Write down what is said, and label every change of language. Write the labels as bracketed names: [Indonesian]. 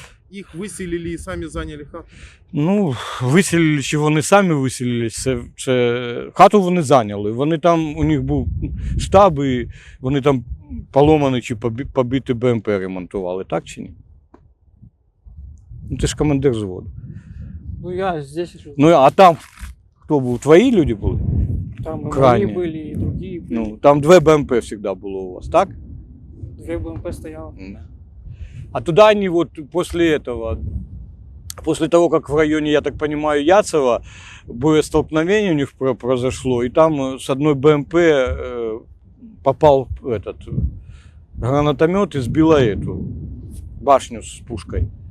[Russian] Их выселили и сами заняли хату? [Ukrainian] Ну, виселили, чи вони самі виселились, це хату вони зайняли. Вони там, у них був штаб, і вони там поломані чи побиті БМП ремонтували, так чи ні? Ну, ти ж командир взводу. [Russian] Ну, я здесь жил. [Ukrainian] Ну, а там хто був? Твої люди були? [Russian] Там и крайне. мои были, и другие были. [Ukrainian] Ну, там 2 БМП завжди було у вас, так? 2 БМП стояло. [Russian] А туда они вот после этого, после того, как в районе, я так понимаю, Яцева, боестолкновение у них произошло, и там с одной БМП попал этот гранатомет и сбила эту башню с пушкой.